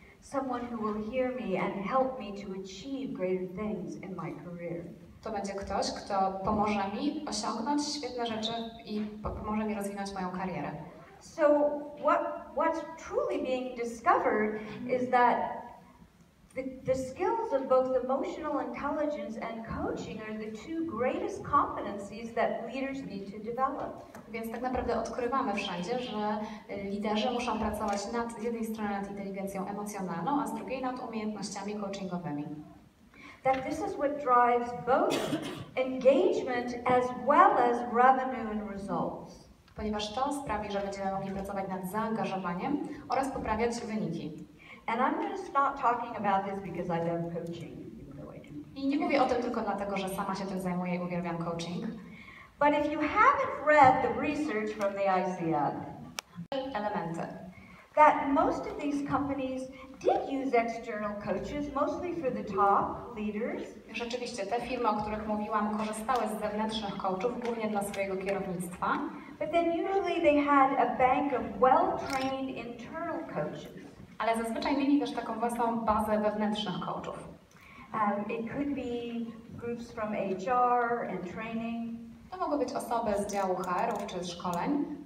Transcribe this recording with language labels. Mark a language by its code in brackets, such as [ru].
[en] Someone who will hear me and help me to achieve greater things in my career. [pl] To będzie ktoś, kto pomoże mi osiągnąć świetne rzeczy i pomoże mi rozwinąć moją karierę. [en] So what's truly being discovered is that the skills of both emotional intelligence and coaching are the two greatest competencies that leaders need to develop. [pl] Więc tak naprawdę odkrywamy wszędzie, że liderzy muszą pracować z jednej strony nad inteligencją emocjonalną, a z drugiej nad umiejętnościami coachingowymi. [en] That this is what drives both engagement as well as revenue and results. [pl] Ponieważ to sprawi, że będziemy mogli pracować nad zaangażowaniem oraz poprawiać wyniki. [en] And I'm just not talking about this because I love coaching. [pl] I nie mówię o tym tylko dlatego, że sama się tym zajmuję i uwielbiam coaching. [en] But if you haven't read the research from the ICF, [pl] elementy. [en] That most of these companies did use external coaches, mostly for the top leaders. [pl] Rzeczywiście, te firmy, o których mówiłam, korzystały z zewnętrznych coachów, głównie dla swojego kierownictwa. [en] But then usually they had a bank of well-trained internal coaches. [pl] Ale zazwyczaj mieli też taką własną bazę wewnętrznych coachów. [en] It could be groups from HR and training. [pl] To mogły być osoby z działu HR-ów czy z szkoleń.